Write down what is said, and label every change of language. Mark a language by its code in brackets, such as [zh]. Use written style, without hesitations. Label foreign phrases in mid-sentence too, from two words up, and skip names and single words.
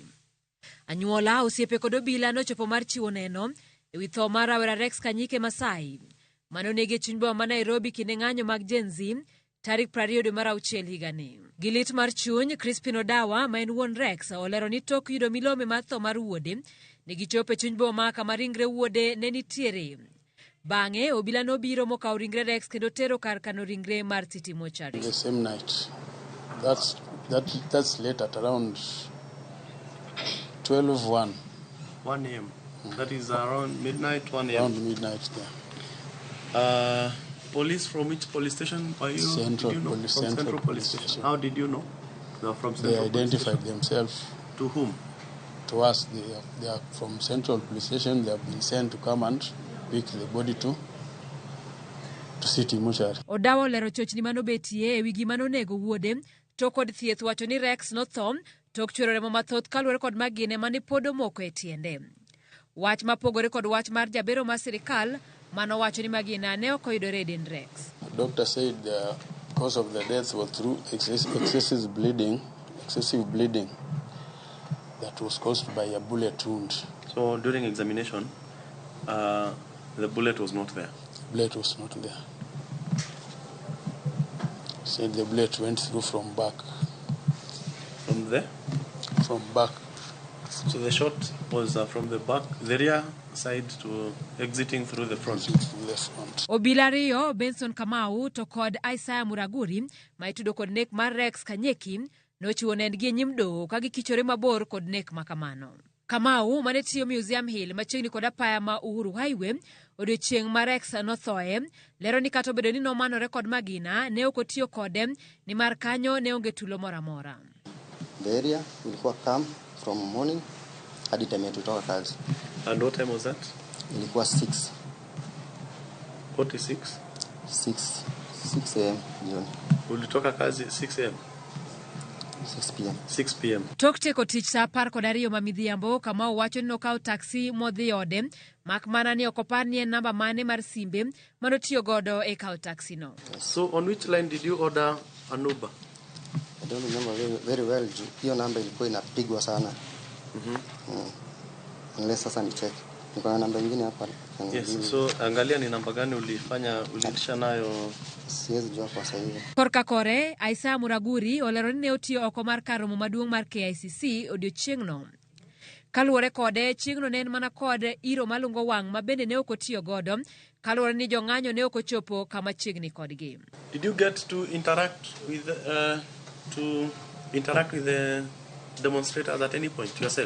[luo] Anyuola osiepe kod obila nochopo mar chiwo neno ewi tho mar rawera Rex Kanyike Masai manonegi e chuny boma ma Nairobi kinde ng'anyo mag Gen Z tarik 20 dwe mar auchiel higani. Gilit mar chuny, Crispin Odawa ma en wuon Rex olero ni tok yudo milome mar tho mar wuode ne gichopo e chuny boma kama ringre wuode ne nitiere. Bang'e obila nobiro mokawo ringre Rex kendo tero kar kano ringre mar City Mortuary. [en] The same night. That's late at around 12:01. 1 a.m. That is around midnight, 1 a.m. Around midnight there. Police from which police station are you? Central did you know? Police, from Central Police Station. How did you know? They are from Central They identified Police themselves. To whom? To us. They are from Central Police Station. They have been sent to come and pick the body to City Mortuary. [luo] Odawa olero chochni manobetie ewi gima nonego wuode to kod thieth wacho ni Rex notho tok chwero remo mathoth kaluwore kod magine mane pod omoko e tiende. Wach mapogore kod wach mar jabero mar sirkal mano wacho ni magina ne ok oyudore e dend Rex. [en] The doctor said cause of the death was through excessive bleeding that was caused by a bullet wound. So during examination, the bullet was not there. Bullet was not there. Said the bullet went through from back. From there? From back. So the shot was from the back, the rear side to exiting through the front. Through the front. [luo] Obila Rio, Benson Kamau to kod Isaiah Muraguri maitudo kod nek mar Rex Kanyeki nochiwo nendgi nyimdo kagi kichore mabor kod nek makamano. Kamau mane tiyo Museum Hill machiegni kod apaya ma Uhuru Highway odiochieng' ma Rex nothoe lero ni kata obedo ni nomanore kod magina ne ok otiyo kode ni mar kanyo ne onge tulo mora mora. [en] The area ilikuwa calm from morning hadi time [sw] yetu kutoka kazi. [en] And what time was that? [sw] Ilikuwa 6. 46? 6 a.m. jioni. Ulitoka kazi 6 a.m.? 6 p.m. 6 p.m. [luo] Tok teko tich sa 12 mamidhiambo Kamau wacho ni nokawo taksi modhi ode mak mana ni okopar ni en namba mane mar simbe manotiyo godo e kawo taksi no. [en] So on which line did you order an Uber? I don't remember very well. [sw] Hiyo namba ilikuwa inapigwa sana. Unless sasa ni check. Niko na namba nyingine hapa. Yes, so angalia ni namba gani uliitisha nayo. Siwezi jua kwa sasa hivi. [luo] Korka kore, Isaiah Muraguri olero ni ne otiyo oko mar karomo maduong' mar KICC odiochieng'no. Kaluwore kode, chieng'no ne en mana kod iro malungo wang' ma bende ne ok otiyo godo, kaluwore ni jong'anyo ne ok ochopo kama chiegni kodgi. [en] Did you get to interact with the demonstrators at any point yourself?